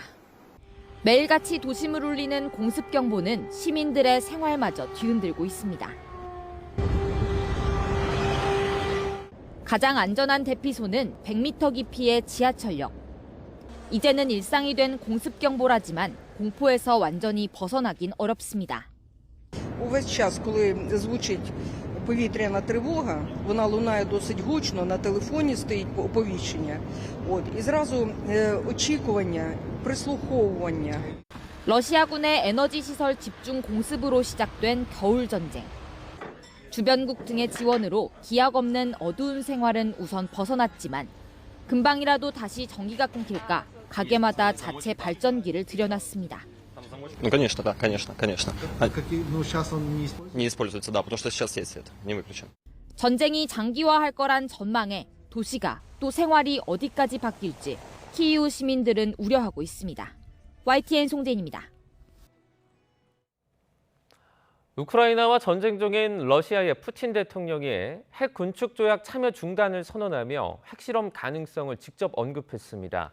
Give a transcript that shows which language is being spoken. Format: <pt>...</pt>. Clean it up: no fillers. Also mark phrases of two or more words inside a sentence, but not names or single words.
<ko>매일같이 도심을 울리는 공습경보는 시민들의 생활마저 뒤흔들고 있습니다. 가장 안전한 대피소는 100m 깊이의 지하철역. 이제는 일상이 된 공습경보라지만 공포에서 완전히 벗어나긴 어렵습니다.</ko> <uk>Увесь час, коли звучить повітряна тривога, вона лунає досить гучно, на телефоні стоїть оповіщення. І зразу очікування, прислуховування.</uk> <ko>러시아군의 에너지 시설 집중 공습으로 시작된 겨울 전쟁. 주변국 등의 지원으로 기약 없는 어두운 생활은 우선 벗어났지만 금방이라도 다시 전기가 끊길까 가게마다 자체 발전기를 들여놨습니다.</ko> <ru>Ну, конечно, да, конечно. Ну, сейчас он не используется, да, потому что сейчас есть это, не выключен.</ru> <ko>전쟁이 장기화할 거란 전망에 도시가 또 생활이 어디까지 바뀔지 키이우 시민들은 우려하고 있습니다. YTN 송재인입니다. 우크라이나와 전쟁 중인 러시아의 푸틴 대통령이 핵 군축 조약 참여 중단을 선언하며 핵실험 가능성을 직접 언급했습니다.</ko>